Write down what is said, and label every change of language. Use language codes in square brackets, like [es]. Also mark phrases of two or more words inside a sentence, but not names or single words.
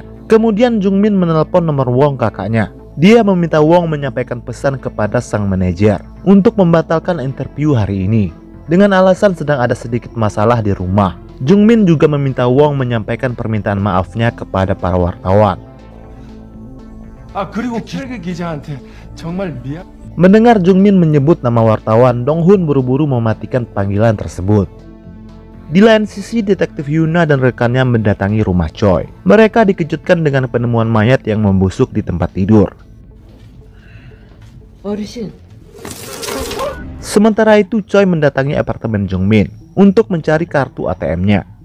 [id] Kemudian Jungmin menelpon nomor Wong, kakaknya. Dia meminta Wong menyampaikan pesan kepada sang manajer untuk membatalkan interview hari ini dengan alasan sedang ada sedikit masalah di rumah. Jungmin juga meminta Wong menyampaikan permintaan maafnya kepada para wartawan. [ko] 그리고 철개 기자한테 정말 미안. [id] Mendengar Jungmin menyebut nama wartawan, Dong-hun buru-buru mematikan panggilan tersebut. Di lain sisi, Detektif Yuna dan rekannya mendatangi rumah Choi. Mereka dikejutkan dengan penemuan mayat yang membusuk di tempat tidur. Sementara itu, Choi mendatangi apartemen Jungmin untuk mencari kartu ATM-nya.